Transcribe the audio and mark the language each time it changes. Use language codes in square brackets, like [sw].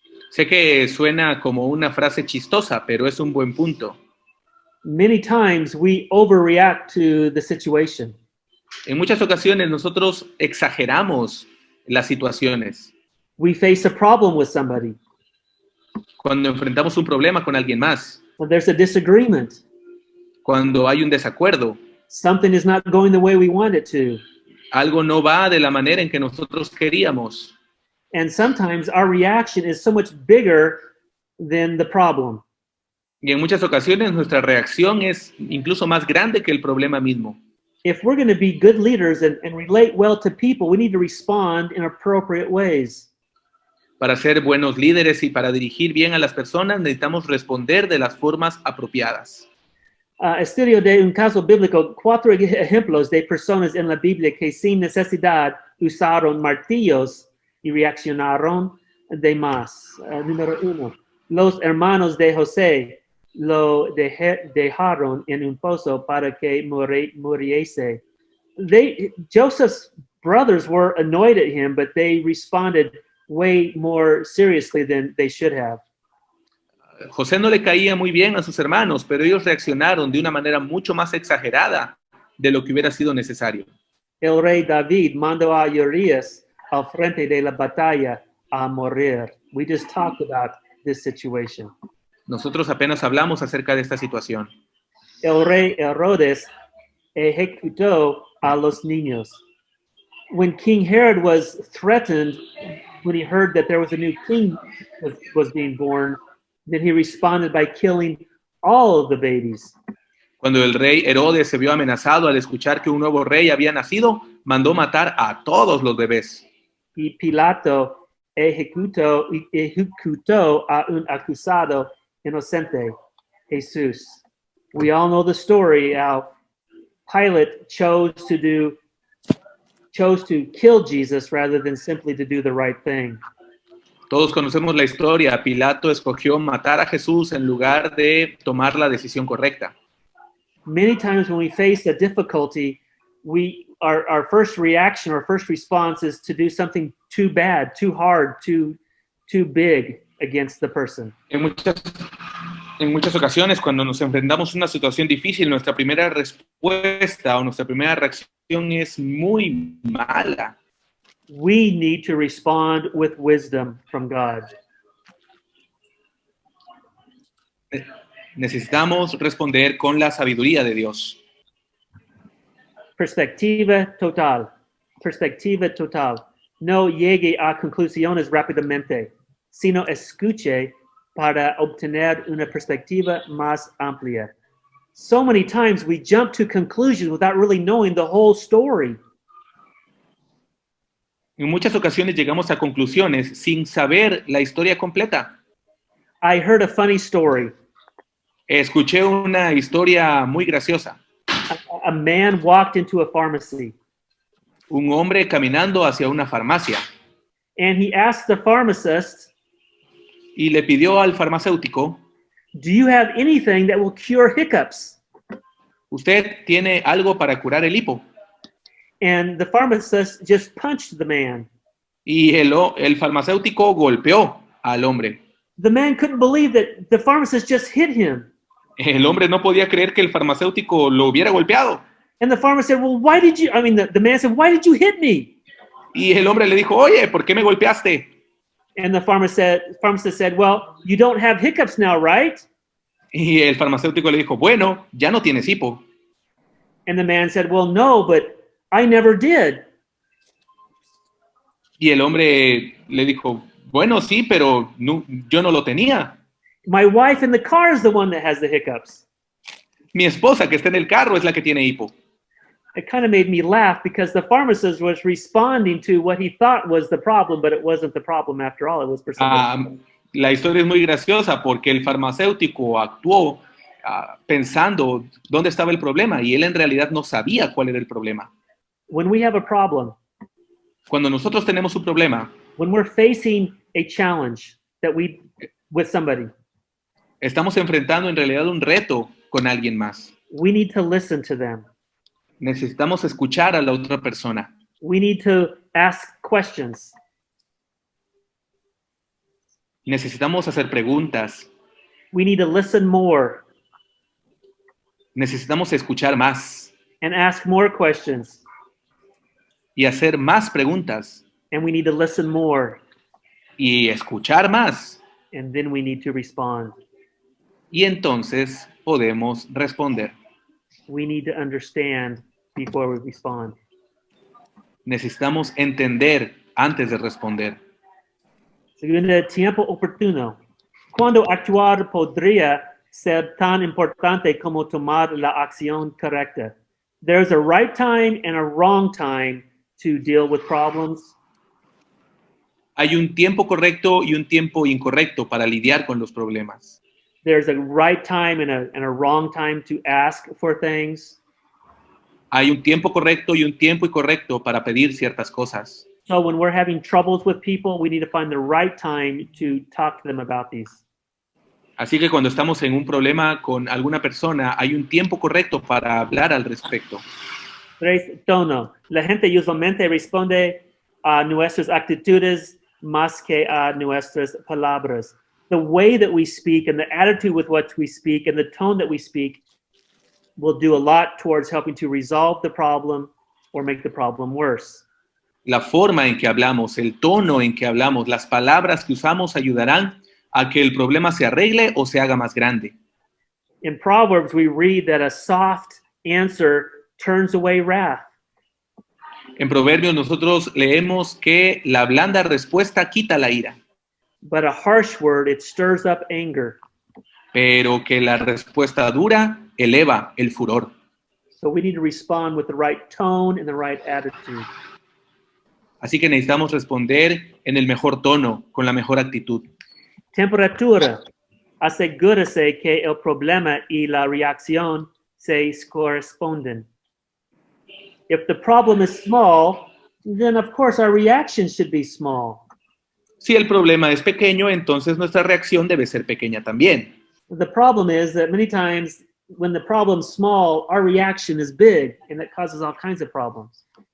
[es] Sé que suena como una frase chistosa, pero es un buen punto. [en] Many times we overreact to the situation. [es] En muchas ocasiones nosotros exageramos las situaciones. [en] We face a problem with somebody. [es] Cuando enfrentamos un problema con alguien más. [en] When there's a disagreement. [es] Cuando hay un desacuerdo. [en] Something is not going the way we want it to. [es] Algo no va de la manera en que nosotros queríamos. [en] And sometimes our reaction is so much bigger than the problem. [es] Y en muchas ocasiones nuestra reacción es incluso más grande que el problema mismo. [en] If we're going to be good leaders and relate well to people, we need to respond in appropriate ways. [es] Para ser buenos líderes y para dirigir bien a las personas, necesitamos responder de las formas apropiadas. Estudio de un caso bíblico, 4 ejemplos de personas en la Biblia que sin necesidad usaron martillos y reaccionaron de más. Número 1. Los hermanos de José lo dejaron en un pozo para que muriese. [en] Joseph's brothers were annoyed at him, but they responded way more seriously than they should have. [es] José no le caía muy bien a sus hermanos, pero ellos reaccionaron de una manera mucho más exagerada de lo que hubiera sido necesario. El rey David mandó a Urias al frente de la batalla a morir. [en] We just talked about this situation. [es] Nosotros apenas hablamos acerca de esta situación. El rey Herodes ejecutó a los niños. [en] When King Herod was threatened, when he heard that there was a new king was being born, then he responded by killing all of the babies. [es] Cuando el rey Herodes se vio amenazado al escuchar que un nuevo rey había nacido, mandó matar a todos los bebés. Y Pilato ejecutó a un acusado inocente, Jesús. [en] We all know the story how Pilate chose to kill Jesus rather than simply to do the right thing. [es] Todos conocemos la historia. Pilato escogió matar a Jesús en lugar de tomar la decisión correcta. [en] Many times when we face a difficulty, our first reaction, our first response is to do something too bad, too hard, too big against the person. [es] En muchas ocasiones, cuando nos enfrentamos a una situación difícil, nuestra primera respuesta o nuestra primera reacción es muy mala. [en] We need to respond with wisdom from God. [es] Necesitamos responder con la sabiduría de Dios. Perspectiva total. Perspectiva total. No llegue a conclusiones rápidamente, sino escuche para obtener una perspectiva más amplia. [en] So many times we jump to conclusions without really knowing the whole story. [es] En muchas ocasiones llegamos a conclusiones sin saber la historia completa. [en] I heard a funny story. [es] Escuché una historia muy graciosa. [en] A man walked into a pharmacy. [es] Un hombre caminando hacia una farmacia. [en] And he asked the pharmacist, [es] y le pidió al farmacéutico, [en] Do you have anything that will cure hiccups? [es] ¿Usted tiene algo para curar el hipo? [en] And the pharmacist just punched the man. [es] Y el farmacéutico golpeó al hombre. [en] The man couldn't believe that the pharmacist just hit him. [es] El hombre no podía creer que el farmacéutico lo hubiera golpeado. [en] And the pharmacist said, well, why did you, the man said, why did you hit me? [es] Y el hombre le dijo, oye, ¿por qué me golpeaste? [en] And the pharmacist said, well, you don't have hiccups now, right? [es] Y el farmacéutico le dijo, bueno, ya no tienes hipo. [en] And the man said, well, no, but I never did. [es] Y el hombre le dijo, bueno, sí, pero no, yo no lo tenía. [en] My wife in the car is the one that has the hiccups. [es] Mi esposa que está en el carro es la que tiene hipo. [en] It kind of made me laugh because the pharmacist was responding to what he thought was the problem, but it wasn't the problem after all. It was for something. [es] La historia es muy graciosa porque el farmacéutico actuó pensando dónde estaba el problema y él en realidad no sabía cuál era el problema. [en] When we have a problem, [es] Cuando nosotros tenemos un problema, [en] when we're facing a challenge with somebody, [es] estamos enfrentando en realidad un reto con alguien más. [en] we need to listen to them. [es] Necesitamos escuchar a la otra persona. [en] We need to ask questions. [es] Necesitamos hacer preguntas. [en] We need to listen more [es] Necesitamos escuchar más [en] and ask more questions. [es] y hacer más preguntas [en] And we need to listen more. [es] y escuchar más. [en] And then we need to respond. [es] Y entonces podemos responder. [en] We need to understand before we respond. [es] Necesitamos entender antes de responder. Segundo el tiempo oportuno. Cuando actuar podría ser tan importante como tomar la acción correcta. [en] There's a right time and a wrong time to deal with problems. [es] Hay un tiempo correcto y un tiempo incorrecto para lidiar con los problemas. [en] There's a right time and a wrong time to ask for things. [es] Hay un tiempo correcto y un tiempo incorrecto para pedir ciertas cosas. [en] So when we're having troubles with people, we need to find the right time to talk to them about these. [es] Así que cuando estamos en un problema con alguna persona, hay un tiempo correcto para hablar al respecto. 3. Tono. La gente usualmente responde a nuestras actitudes más que a nuestras palabras. [en] The way that we speak and the attitude with which we speak and the tone that we speak will do a lot towards helping to resolve the problem or make the problem worse. [es] La forma en que hablamos, el tono en que hablamos, las palabras que usamos ayudarán a que el problema se arregle o se haga más grande. [en] In Proverbs, we read that a soft answer turns away wrath. [es] En Proverbios nosotros leemos que la blanda respuesta quita la ira, [en] But a harsh word, it stirs up anger. [es] pero que la respuesta dura eleva el furor. [en] So we need to respond with the right tone and the right attitude. [es] Así que necesitamos responder en el mejor tono, con la mejor actitud. Temperatura. Asegúrese que el problema y la reacción se corresponden. [en] If the problem is small, then of course our reaction should be small. [es] Si el problema es pequeño, entonces nuestra reacción debe ser pequeña también. [en] The problem is that many times when the problem's small, our reaction is big and it causes all kinds of problems.